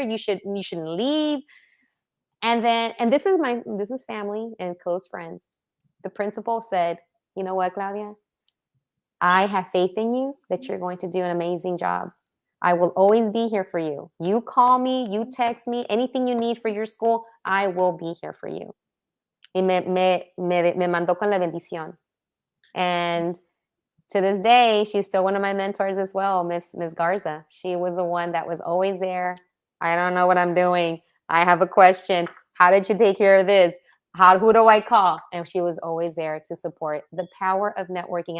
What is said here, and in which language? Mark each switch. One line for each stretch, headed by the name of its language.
English: You shouldn't leave. And this is family and close friends. The principal said, you know what, Claudia? I have faith in you that you're going to do an amazing job. I will always be here for you. You call me, you text me, anything you need for your school, I will be here for you.
Spanish: Y me mandó con la bendición.
English: And to this day, she's still one of my mentors as well, Miss Garza. She was the one that was always there. I don't know what I'm doing. I have a question. How did you take care of this? Who do I call? And she was always there to support. The power of networking.